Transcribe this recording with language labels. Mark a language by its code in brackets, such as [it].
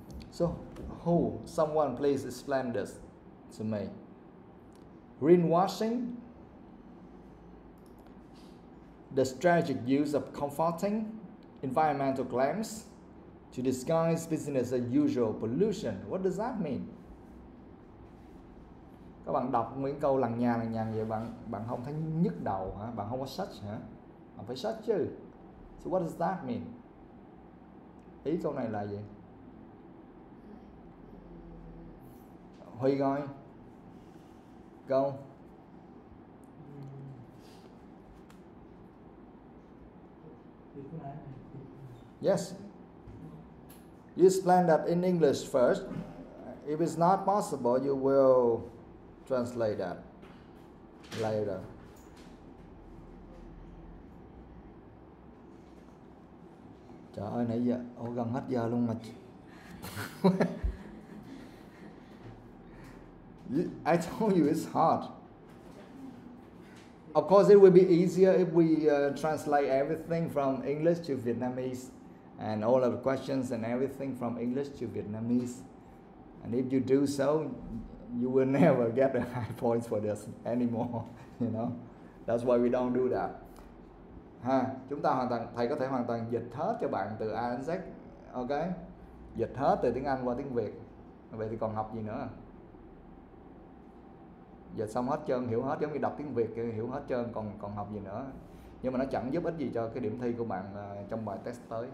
[en] So, someone please explain this to me. Greenwashing, the strategic use of comforting environmental claims to disguise business as usual pollution. What does that mean? [vi] Các bạn đọc những câu lằng nhằng vậy bạn không thấy nhức đầu hả? Bạn không có search hả? Bạn phải search chứ. [en] So what does that mean? [vi] Ý câu này là gì? Huy coi. Go. [en] Yes. You explain that in English first. If it's not possible, you will translate that later. [vi] Trời ơi, nãy giờ gần hết giờ luôn mà. [en] I told you it's hard. Of course, it will be easier if we translate everything from English to Vietnamese, and all of the questions and everything from English to Vietnamese. And if you do so, you will never get a high points for this anymore. You know, that's why we don't do that. [vi] Chúng ta thầy có thể hoàn toàn dịch hết cho bạn từ A đến Z, ok? Dịch hết từ tiếng Anh qua tiếng Việt. Vậy thì còn học gì nữa? Dịch xong hết trơn, hiểu hết, giống như đọc tiếng Việt hiểu hết trơn, còn học gì nữa? Nhưng mà nó chẳng giúp ích gì cho cái điểm thi của bạn trong bài test tới.